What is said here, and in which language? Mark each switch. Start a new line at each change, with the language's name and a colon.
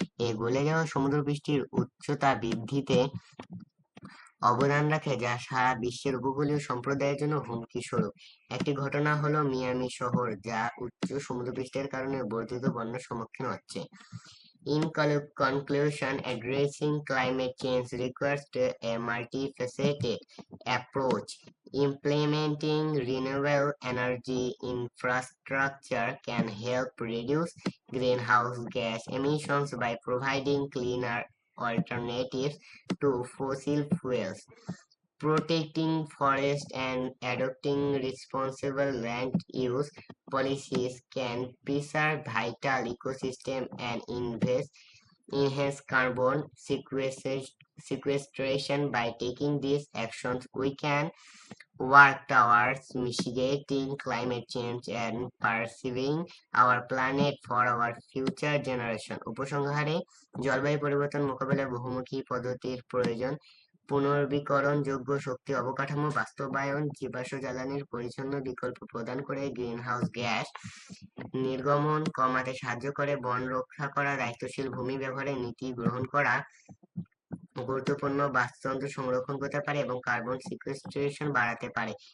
Bangla: এই গলে যাওয়া সমুদ্রপৃষ্ঠের উচ্চতা বৃদ্ধিতে অবদান রাখে, যা সারা বিশ্বের উপকূলীয় সম্প্রদায়ের জন্য হুমকি স্বরূপ। একটি ঘটনা হলো মিয়ামি শহর, যা উচ্চ সমুদ্রপৃষ্ঠের কারণে বর্ধিত বন্যার সম্মুখীন হচ্ছে।
English: In conclusion, addressing climate change requires a multifaceted approach. Implementing renewable energy infrastructure can help reduce greenhouse gas emissions by providing cleaner alternatives to fossil fuels. Protecting forests and adopting responsible land use policies can preserve vital ecosystem and enhance carbon sequestration. By taking these actions, we can work towards mitigating climate change and preserving our planet for our future generation.
Bangla: উপসংহারে, জলবায়ু পরিবর্তন মোকাবেলায় বহুমুখী পদ্ধতির প্রয়োজন। পুনর্বীকরণযোগ্য শক্তি অবকাঠামো বাস্তবায়ন, জীবাশ্ম জ্বালানির পরিচ্ছন্ন বিকল্প প্রদান করে গ্রিনহাউস গ্যাস নির্গমন কমাতে সাহায্য করে, বন রক্ষা করা, দায়িত্বশীল ভূমি ব্যবহারের নীতি গ্রহণ করা গুরুত্বপূর্ণ বাস্তুতন্ত্র সংরক্ষণ করতে পারে এবং কার্বন সিকুয়েস্ট্রেশন বাড়াতে পারে।